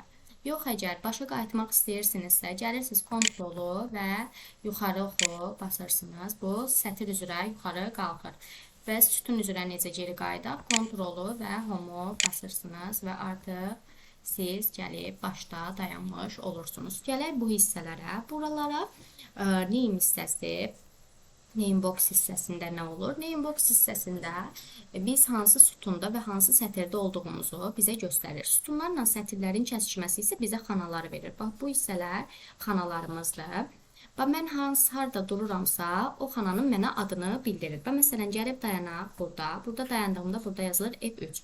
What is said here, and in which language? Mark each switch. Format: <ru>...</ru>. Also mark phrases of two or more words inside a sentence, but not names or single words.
<az>Yox, əgər başa qayıtmaq istəyirsinizsə, gəlirsiniz kontrolu və yuxarı oxu basırsınız. Bu sətir üzrə yuxarı qalxır. Və sütun üzrə necə geri qayıdaq? Kontrolu və homu basırsınız və artıq siz gəlib başda dayanmış olursunuz. Gələk bu hissələrə. Buralara name hissəsi, name box hissəsində nə olur? Name box hissəsində biz hansı sütunda və hansı sətirdə olduğumuzu bizə göstərir. Sütunlarla sətirlərin kəsişməsi isə bizə xanaları verir. Bax, bu hissələr xanalarımızdır. Bax, mən harda dururamsa, o xananın mənə adını bildirir. Bax, məsələn, gəlib dayanaq burada. Burada dayandığımda burada yazılır F3.</az>